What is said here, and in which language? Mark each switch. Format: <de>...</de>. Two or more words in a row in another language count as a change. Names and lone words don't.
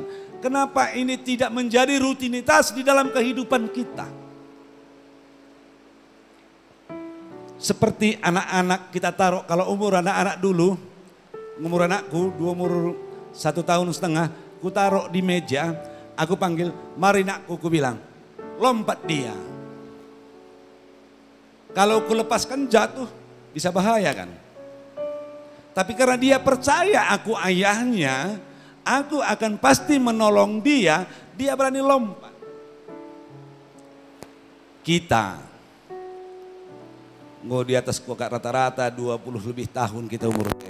<id>Kenapa ini tidak menjadi rutinitas di dalam kehidupan kita? Seperti anak-anak kita taruh, kalau umur anak-anak dulu, umur anakku, umur 1,5 tahun, ku taruh di meja, aku panggil, mari nakku, ku bilang, lompat dia. Kalau ku lepaskan jatuh, bisa bahaya kan? Tapi karena dia percaya aku ayahnya, aku akan pasti menolong dia, dia berani lompat. Kita nggak di atas kok rata-rata 20 lebih tahun kita umurnya.</id>